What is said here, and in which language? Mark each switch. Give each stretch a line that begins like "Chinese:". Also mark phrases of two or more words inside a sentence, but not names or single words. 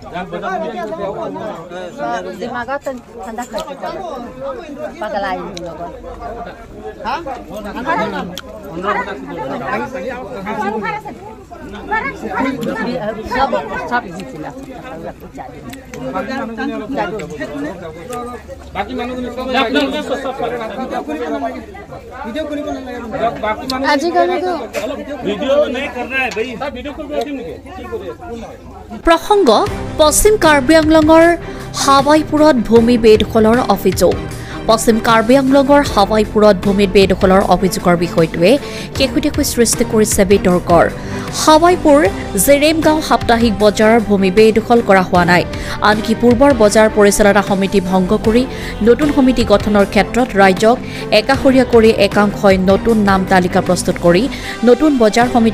Assamese: দিমাগত ঠাণ্ডা খাইছে পাগলাই লগত হা সব দিছিল বাকি মানুহখিনি সব আপোনালোকে সব কৰে वीडियो কৰিব নালাগে বাকি মানুহ আজিকালি তো
Hindi: वीडियो नहीं कर रहा है भाई सब वीडियो कर रहे हैं
Assamese: কি করে প্ৰসংগ পশ্চিম কাৰ্বি আংলঙৰ হাৱাইপুৰত ভূমি বেদখলৰ অভিযোগ পশ্চিম কাৰ্বি আংলঙৰ হাৱাইপুৰত ভূমি বেদখলৰ অভিযোগৰ বিষয়টোৱে কেইখুটীয়াকৈ সৃষ্টি কৰিছে বিতৰ্কৰ হাৱাইপুৰ জেৰেমগাঁও সাপ্তাহিক বজাৰৰ ভূমি বেদখল কৰা হোৱা নাই আনকি পূৰ্বৰ বজাৰ পৰিচালনা সমিতি ভংগ কৰি নতুন সমিতি গঠনৰ ক্ষেত্ৰত ৰাজ্যক একাষৰীয়া কৰি একাংশই নতুন নাম তালিকা প্ৰস্তুত কৰি নতুন বজাৰ সমিতি